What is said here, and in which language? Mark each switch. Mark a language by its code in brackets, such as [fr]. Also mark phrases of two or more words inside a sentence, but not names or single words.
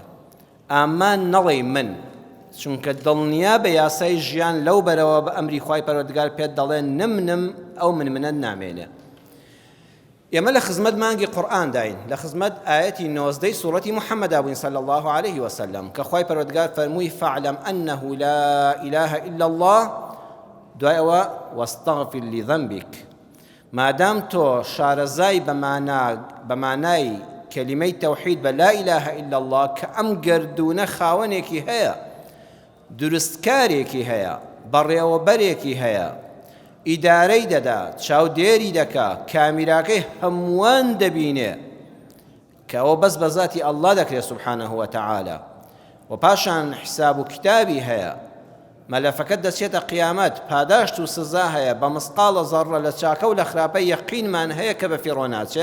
[ckb] ئامان نەڵێ من، چونکە دڵنیا بە یاسای ژیان لەو بەرەوە بە ئەمری خوای پەروەردگار پێت دەڵێن نم ئەو منە نامێنێ. ئێمە لە خزمەت مانگی قورئان داین، لە خزمەت ئاەتی 19 سوورەتی محەممەد بووین [ar] صلی الله عليه وسلم، [ckb] کە خوای پەروەردگار فەرمووی [ar] فاعلم أنه لا إله إلا الله، [ckb] دوایەوە [ar] واستغفر لذنبك. [ckb] مادام تۆ شارەزای بەمانای کەلیمەی تەوحید بە [ar] لا إله إلا الله [ckb] کە ئەم گردونە خاوەنێکی هەیە، دروستکارێکی هەیە، بەڕێوەبەرێکی هەیە، ئیدارەی دەدا، چاودێری دەکا، کامیراکەی هەمووان دەبینێ، کە ئەوە بەس بە ذاتی ئەڵڵا دەکرێت [ar] سوبحانەه وتەعالە، [ckb] و پاشان حساب و کتابی هەیە، مەلەفەکەت دەچێتە قیامەت، پاداشت و سزا هەیە، بە مسقالە زەڕە لە چاکە و لە خراپە یەقینمان هەیە کە بە فیڕۆ ناچێ.